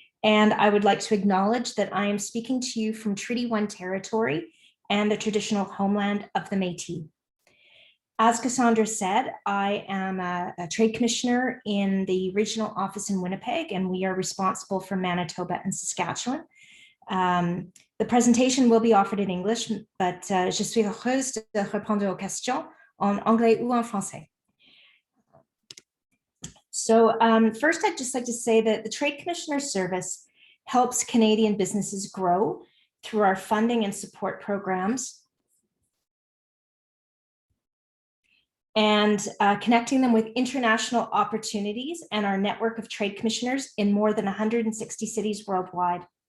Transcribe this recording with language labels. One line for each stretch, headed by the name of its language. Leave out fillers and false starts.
English: And I would like to acknowledge that I am speaking to you from Treaty 1 territory and the traditional homeland of the Métis. As Cassandra said, I am a Trade Commissioner in the regional office in Winnipeg, and we are responsible for Manitoba and Saskatchewan. The presentation will be offered in English, but
French: je suis heureuse de répondre aux questions en anglais ou en français.
English: So first, I'd just like to say that the Trade Commissioner Service helps Canadian businesses grow through our funding and support programs and connecting them with international opportunities and our network of trade commissioners in more than 160 cities worldwide.